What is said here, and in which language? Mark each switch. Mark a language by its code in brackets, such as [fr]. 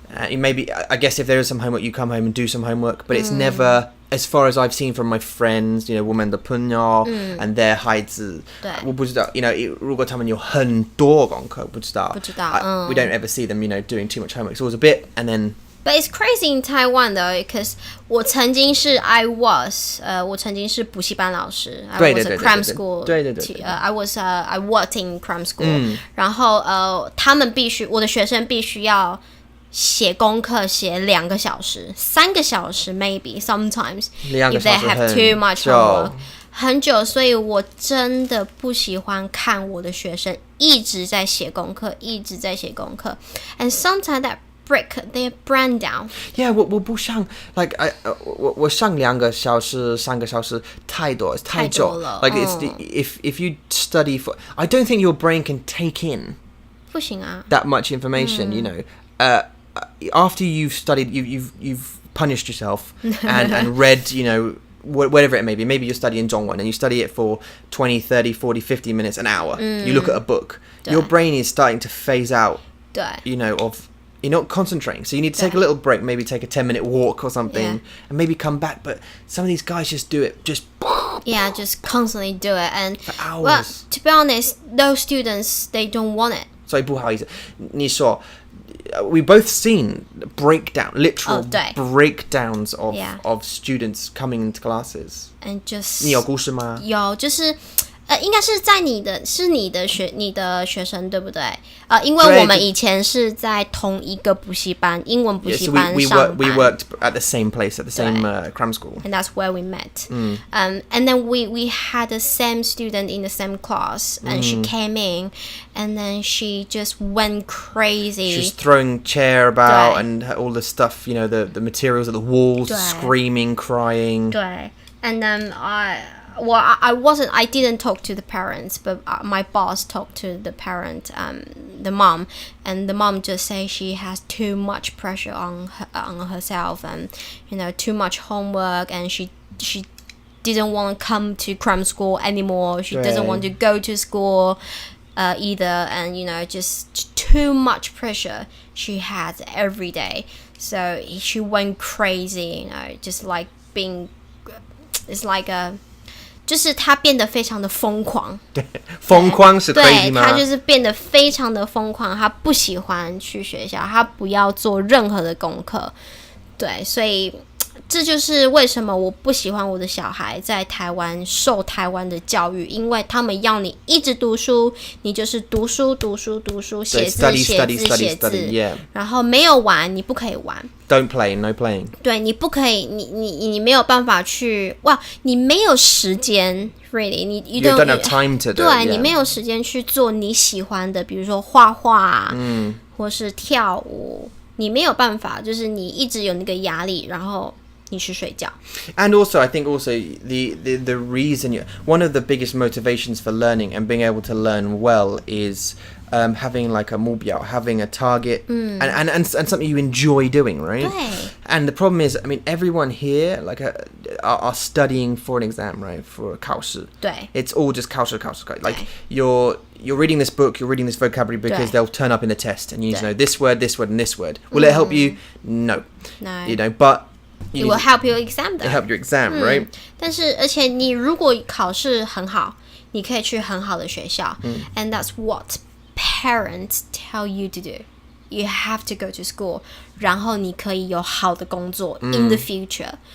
[en] Maybe I guess if there is some homework, you come home and do some homework, but it's never, as far as I've seen from my friends, [zh] 我们的朋友 [en] and their [zh] 孩子，我不知道，如果他们有很多功课，不知道， [en] we don't ever see them, doing too much homework. It's always a bit, and then. But it's crazy in Taiwan though, because [zh] 我曾经是补习班老师。 [en] I was a cram school. [zh] 对 [en] I worked in cram school. [zh] 然后他们我的学生必须要写功课，写2个小时、3个小时 [en] maybe sometimes if they have too much homework. [zh] 很久，所以我真的不喜欢看我的学生一直在写功课，一直在写功课。 [en] And sometimes that break their brain down. [zh] Yeah, 我不想 like 我上2个小时、3个小时太多了。 [en] Like if you study for, I don't think your brain can take in [zh] 不行啊 [en] that much information. After you've studied, you've punished yourself and read, whatever it may be. Maybe you're studying Zhongwen and you study it for 20, 30, 40, 50 minutes, an hour. You look at a book. Your brain is starting to phase out. [zh] 对 [en] Of you're not concentrating, so you need to take a little break, maybe take a 10-minute walk or something, and maybe come back. But some of these guys just do it just constantly do it, and for hours. Well, to be honest, those students, they don't want it. [zh] 所以不好意思，你说 [en] we both seen literal breakdowns of students coming into classes. And just [zh] 你有故事吗？有，就是应该是在你的学生对不对？因为我们以前是在同一个补习班，英文补习班上班。 [en] We worked at the same place, at the same cram school. And that's where we met. And then we had the same student in the same class, and she came in, and then she just went crazy. She was throwing chair about and all the stuff, you know, the materials at the walls, screaming, crying. 对 And then I didn't talk to the parents, but my boss talked to the parent, the mom, and the mom just say she has too much pressure on herself, and you know, too much homework, and she didn't want to come to cram school anymore. She doesn't want to go to school either, and you know, just too much pressure she has every day. So she went crazy, you know, just like being, it's like a [zh] 就是他变得非常的疯狂，对，疯狂是 crazy 吗？对，他就是变得非常的疯狂，他不喜欢去学校，他不要做任何的功课，对，所以这就是为什么我不喜欢我的小孩在台湾受台湾的教育，因为他们要你一直读书，你就是读书，写字，写字，然后没有玩，你不可以玩。 [en] Don't play, no playing. [zh] 对，你不可以，你没有办法去，你没有时间 ， [en] really， you don't have time to do. [zh] 对，你没有时间去做你喜欢的，比如说画画，或是跳舞，你没有办法，就是你一直有那个压力，然后你去睡觉。 [en] And also, I think also the reason one of the biggest motivations for learning and being able to learn well is having like a 目标, having a target, and something you enjoy doing, right? [zh] 对。 [en] And the problem is, I mean, everyone here like are studying for an exam, right? For 考试。 [zh] 对。 [en] It's all just 考试. Like you're reading this book, you're reading this vocabulary because they'll turn up in the test, and you need to know this word, and this word. Will it help you? No. You know, but it will help your exam though. It help your exam, right? [zh] 但是而且你如果考试很好，你可以去很好的学校， [en] and that's what parents tell you to do. You have to go to school. [zh] 然后你可以有好的工作 [en] in the future.